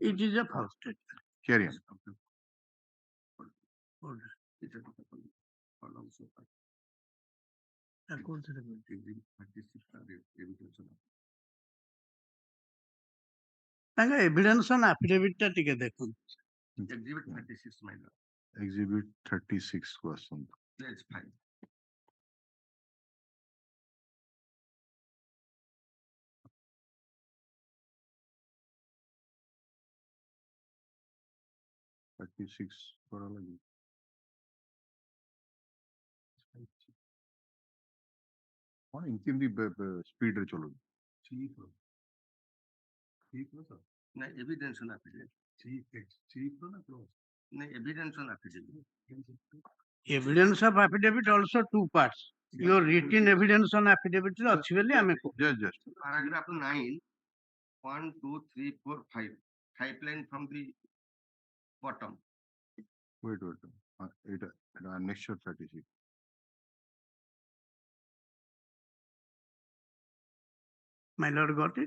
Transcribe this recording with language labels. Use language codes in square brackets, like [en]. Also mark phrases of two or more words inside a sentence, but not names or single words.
[en] It is a false statement. Carry on. [or] ତାଙ୍କ [en] evidence on affidavit [or] ଟା ଟିକେ ଦେଖନ୍ତୁ. [en] Exhibit 36 minor. [or] Exhibit 36 କୁ ଆସନ୍ତୁ. [en] Page 5. [or] କଣ ଏମିତି ସ୍ପିଡ ରେ ଚଲଉଛି [en] ନାଇଁ evidence on affidavit. ନାଇଁ evidence on affidavit. Evidence of affidavit also 2 parts. Your written evidence on affidavit [or] ରେ ଅଛି ବୋଲି ଆମେ [en] just paragraph 9 1 2 3 4 5 5 line from the bottom. wait এটা annexure 36 My lord got it.